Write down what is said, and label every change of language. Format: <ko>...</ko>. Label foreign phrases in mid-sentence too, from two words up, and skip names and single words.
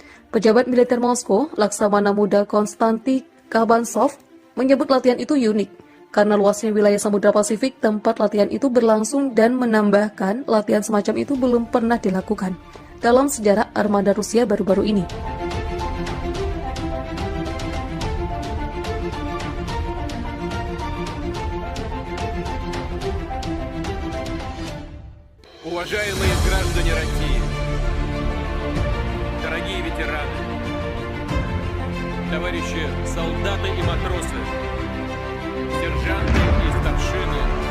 <id>Pejabat militer Moskow, Laksamana Muda Konstantin Kabansov, menyebut latihan itu unik karena luasnya wilayah Samudra Pasifik tempat latihan itu berlangsung dan menambahkan latihan semacam itu belum pernah dilakukan dalam sejarah armada Rusia baru-baru ini.</id> <ru>Уважаемые граждане России, дорогие ветераны, товарищи солдаты и матросы, сержанты и старшины</ru>